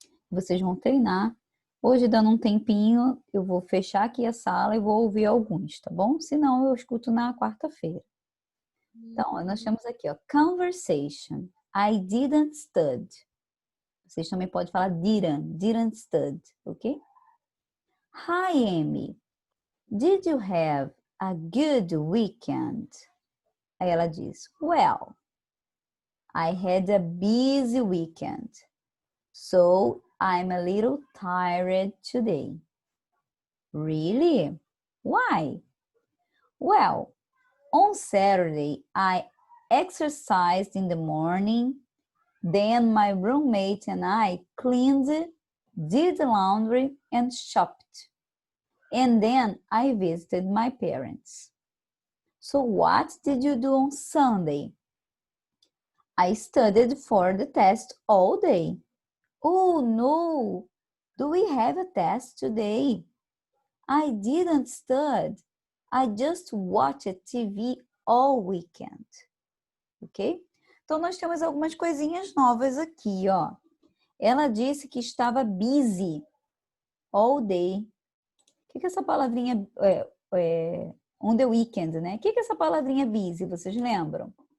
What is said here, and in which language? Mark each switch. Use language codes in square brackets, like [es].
[pt] Vocês vão treinar. Hoje, dando um tempinho, eu vou fechar aqui a sala e vou ouvir alguns, tá bom? Se não, eu escuto na quarta-feira. Então, nós temos aqui, ó, conversation. [en] I didn't stud. [pt] Vocês também podem falar [en] didn't stud, ok? Hi, Amy. Did you have a good weekend? [pt] Aí ela diz, [en] well, I had a busy weekend, so I'm a little tired today. Really? Why? Well, on Saturday, I exercised in the morning. Then my roommate and I cleaned, did laundry, and shopped. And then I visited my parents. So what did you do on Sunday? I studied for the test all day. Oh no! Do we have a test today? I didn't study. I just watched TV all weekend. Ok? [pt] Então, nós temos algumas coisinhas novas aqui, ó. Ela disse que estava [en] busy all day. [pt] O que é essa palavrinha [en] on the weekend, [pt] né? O que é essa palavrinha busy? Vocês lembram?